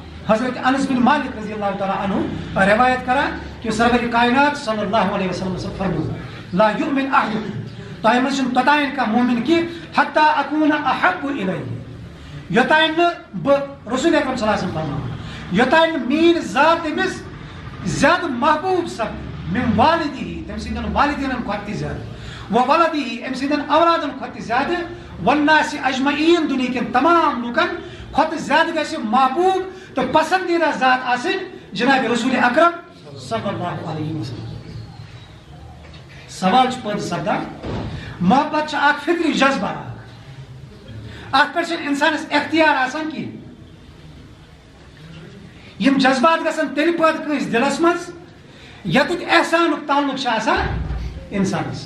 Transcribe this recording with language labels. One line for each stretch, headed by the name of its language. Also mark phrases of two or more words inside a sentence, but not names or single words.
Kashmiri: حضرت انس بن مالک
Arabic: رضی اللہ تعالیٰ عنہ
Kashmiri: روایت کران کہ سرور کائنات
Arabic: صلی اللہ علیہ وسلم
Kashmiri: سے فرمود
Arabic: لا یؤمن
Kashmiri: احدکم تۄہہِ منٛز چھُنہٕ توٚتانۍ کانٛہہ مومن کہِ
Arabic: حتی اکوٗنہ احب الیہ
Kashmiri: یوٚتانۍ نہٕ بہٕ رسول اکرم
Arabic: صلی اللہ علیہ وسلم
Kashmiri: فرماوان یوٚتانۍ نہٕ میٲنۍ ذات تٔمِس زیادٕ محبوٗب سپدِ
Arabic: من والدیہِ
Kashmiri: تٔمۍ سٕنٛدٮ۪ن والدینن کھۄتہٕ تہِ زیادٕ
Arabic: و ولدیہِ
Kashmiri: أمۍ سٕنٛدٮ۪ن اولادن کھۄتہٕ تہِ زیادٕ
Arabic: والناس اجمعین
Kashmiri: دُنیہکٮ۪ن تمام لُکن کھۄتہٕ زیادٕ گژھِ محبوٗب تہٕ پسندیدہ ذات آسٕنۍ جناب رسول اکرم
Arabic: صلی اللہ علیہ وسلم.
Kashmiri: سوال پٲدٕ سپدان محبت چھِ اکھ فطری جذبہ اتھ پٮ۪ٹھ چھُنہٕ انسانس اختیار آسان کینٛہہ. یِم جذبات گژھن تیٚلہِ پٲدٕ کٲنٛسہِ دِلس منٛز ییٚتیُک احسانُک تعلق چھُ آسان انسانس.